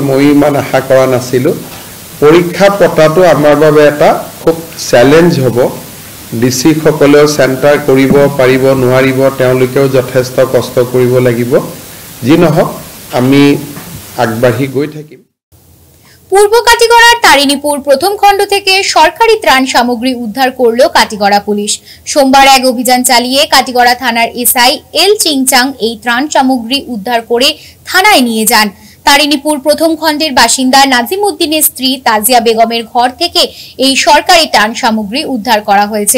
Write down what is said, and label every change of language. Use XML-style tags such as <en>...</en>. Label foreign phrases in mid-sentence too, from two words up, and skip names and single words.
<as>মই ইমান আশা কৰা নাছিলোঁ। পৰীক্ষা পতাটো আমাৰ বাবে এটা খুব চ্যালেঞ্জ হ'ব। ডিসি সকলেও চেণ্টাৰ কৰিব পাৰিব নোৱাৰিব, তেওঁলোকেও যথেষ্ট কষ্ট কৰিব লাগিব। যি নহওক আমি আগবাঢ়ি গৈ থাকিম।</as> <bn>পূর্ব কাটিগড়ার তারিণীপুর প্রথম খণ্ড থেকে সরকারি ত্রাণ সামগ্রী উদ্ধার করল কাটিগড়া পুলিশ। সোমবার এক অভিযান চালিয়ে কাটিগড়া থানার এসআই এল চিংচাং এই ত্রাণ সামগ্রী উদ্ধার করে থানায় নিয়ে যান। তারিণীপুর প্রথম খণ্ডের বাসিন্দা নাজিম উদ্দিনের স্ত্রী তাজিয়া বেগমের ঘর থেকে এই সরকারি ত্রাণ সামগ্রী উদ্ধার করা হয়েছে।</bn>